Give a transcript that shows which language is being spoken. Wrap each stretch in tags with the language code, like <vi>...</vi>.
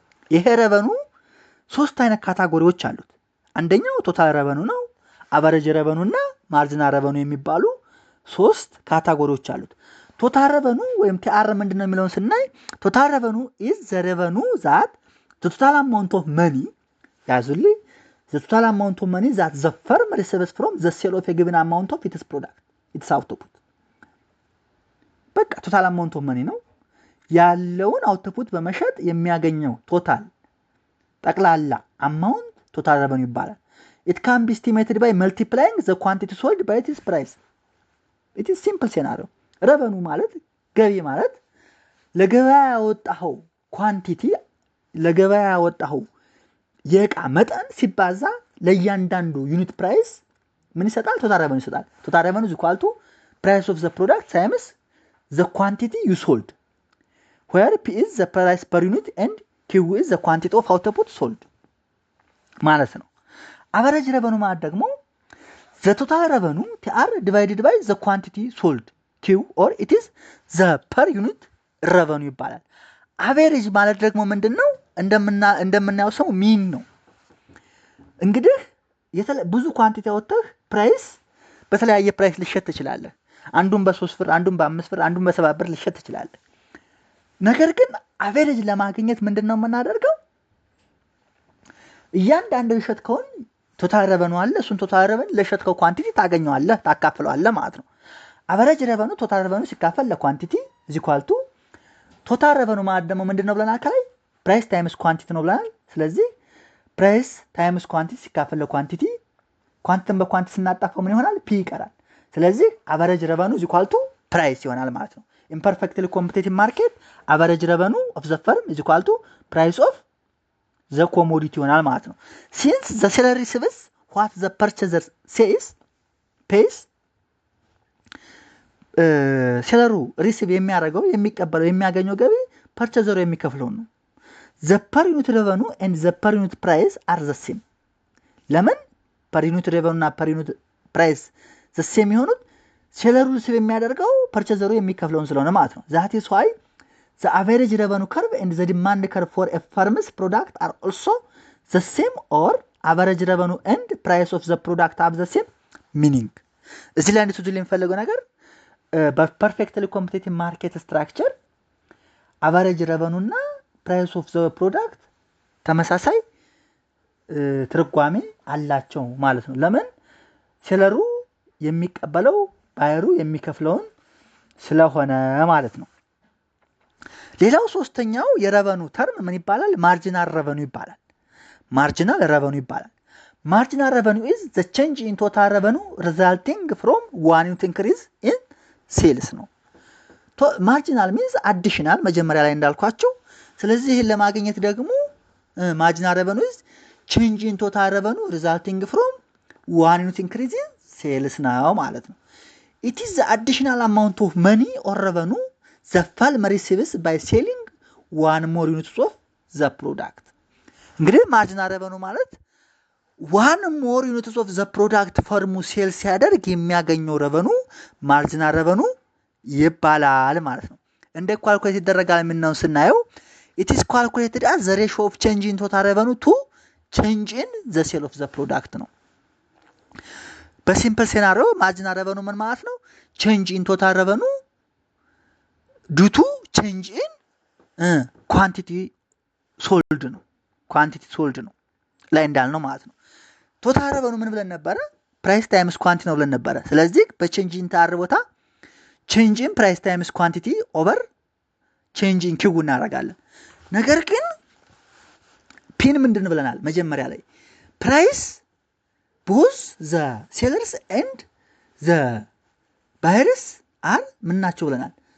<en>ይሄ revenue</en> <am>ሶስት አይነት ካታጎሪዎች አሉት። አንደኛው</am> <en>ቶታል revenue ነው፣ average revenue እና marginal revenue</en> <am>የሚባሉ ሶስት ካታጎሪዎች አሉት።</am> <en>ቶታል revenue ወይም TR</en> <am>ምንድነው የሚለውን ስናይ</am> <en>ቶታል revenue is the revenue that the total amount of money</en> <am>ያዙልኝ</am> <en>the total amount of money that the firm receives from the sale of a given amount of its product its output በቃ ቶታል amount of money</en> <am>ነው ያለውን</am> <en>አውትፑት</en> <am>በመሸጥ የሚያገኘው</am> <en>ቶታል</en> <am>ጠቅላላ</am> <en>amount total revenue ይባላል። it can be estimated by multiplying the quantity sold by its price. it is simple scenario.</en> <am>revenue ማለት ገቢ ማለት ለገበያ ያወጣው ኳንቲቲ ለገበያ ያወጣው የዕቃ መጠን ሲባዛ ለእያንዳንዱ ዩኒት ፕራይስ ምን ይሰጣል?</am> <en>ቶታል revenue</en> <am>ይሰጣል።</am> <en>ቶታል revenue is equal to price of the product times the quantity you sold, where P is the price per unit and Q is the quantity of output sold ማለት ነው። average revenue ማለት ደግሞ the total revenue TR divided by the quantity sold Q or it is the per unit revenue ይባላል። average</en> <am>ማለት ደግሞ ምንድነው? እንደምናየው ሰው ሚን ነው። እንግዲህ ብዙ ኳንቲቲ አወጣህ ፕራይስ በተለያየ ፕራይስ ልሸጥ ትችላለህ። አንዱን በ3 ብር፣ አንዱን በ5 ብር፣ አንዱን በ7 ብር ልሸጥ ትችላለህ። ነገር ግን አቨሬጅ ለማግኘት ምንድነው የምናደርገው? እያንዳንዱ የሸጥከውን ቶታል revenue አለ። እሱን ቶታል revenue ለሸጥከው ኳንቲቲ ታገኘዋለህ፣ ታካፍለዋለህ ማለት ነው። average revenue ቶታል revenue ሲካፈል ለኳንቲቲ</am> <en>is equal to</en> <am>ቶታል revenue ማለት ደግሞ ምንድነው ብለናል? ከላይ</am> <en>ፕራይስ ታይምስ ኳንቲቲ</en> <am>ነው ብለናል። ስለዚህ ፕራይስ ታይምስ ኳንቲቲ ሲካፈል ለኳንቲቲ ኳንቲቲን በኳንቲቲ ስናጣፈው ምን ይሆናል?</am> <en>ፒ</en> <am>ይቀራል። ስለዚህ</am> <en>average revenue is equal to price</en> <am>ይሆናል ማለት ነው።</am> <en>in perfectly competitive market average revenue of the firm is equal to price of the commodity ይሆናል ማለት ነው። since the seller receives what the purchaser pays</en> <am>ሴለሩ ሪሲቭ የሚያደርገው የሚቀበለው የሚያገኘው ገቢ ፐርቸዘሩ የሚከፍለው ነው።</am> <en>the per unit revenue and the per unit price are the same. ለምን per unit revenue እና per unit price the same</en> <am>የሆኑት ሴለሩ ሪሲቭ የሚያደርገው ፐርቸዘሩ የሚከፍለውን ስለሆነ ማለት ነው።</am> <en>that is why the average revenue curve and the demand curve for a firm's product are also the same or average revenue and price of the product have the same meaning.</en> <am>እዚህ ላይ እንድትዙልኝ የምፈልገው ነገር በፐርፌክትሊ ኮምፒቲቲቭ ማርኬት ስትራክቸር average revenue እና</am> <en>price of the product</en> <am>ተመሳሳይ ትርጓሜ አላቸው ማለት ነው። ለምን ሴለሩ የሚቀበለው ባየሩ የሚከፍለውን ስለሆነ ማለት ነው። ሌላው ሶስተኛው የረቨኑ ተርም ምን ይባላል?</am> <en>ማርጂናል ረቨኑ</en> <am>ይባላል።</am> <en>ማርጂናል ረቨኑ ይባላል። ማርጂናል ረቨኑ is the change in total revenue resulting from one unit increase in sales ነው። ማርጂናል means additional</en> <am>መጀመሪያ ላይ እንዳልኳችሁ። ስለዚህ ይሄን ለማግኘት ደግሞ</am> <en>ማርጂናል ረቨኑ is change in total revenue resulting from one unit increase in sales</en> <am>ነው ማለት ነው።</am> <en>it is the additional amount of money or revenue the firm receives by selling one more units of the product. እንግዲህ ማርጂናል ረቨኑ ማለት one more units of the product ፈርሙ ሴል ሲያደርግ የሚያገኘው ረቨኑ ማርጂናል ረቨኑ</en> <am>ይባላል ማለት ነው። እንደ</am> <en>ኳልኩሌት ይደረጋል</en> <am>ምንነው ስናየው</am> <en>it is calculated as the ratio of change in total revenue to change in the sale of the product ነው። በሲምፕል ሴናሪዮ ማርጂናል ረቨኑ</en> <am>ምን ማለት ነው?</am> <en>change in total revenue due to change in quantity sold ነው። ኳንቲቲ ሶልድ ነው</en> <am>ላይ እንዳልነው ማለት ነው። ቶታል ረቨኑ ምን ብለን ነበረ?</am> <en>ፕራይስ ታይምስ ኳንቲቲ</en> <am>ነው ብለን ነበረ። ስለዚህ</am> <en>በቼንጅ ኢን ታር ቦታ ቼንጅ ኢን ፕራይስ ታይምስ ኳንቲቲ ኦቨር ቼንጅ ኢን ኪው</en> <am>እናደርጋለን። ነገር ግን</am> <en>ፒን</en> <am>ምንድን ብለናል? መጀመሪያ ላይ</am> <en>ፕራይስ ቦዝ ዘ ሴለርስ ኤንድ ዘ ባየርስ አር</en> <am>ምን ናቸው ብለናል?</am>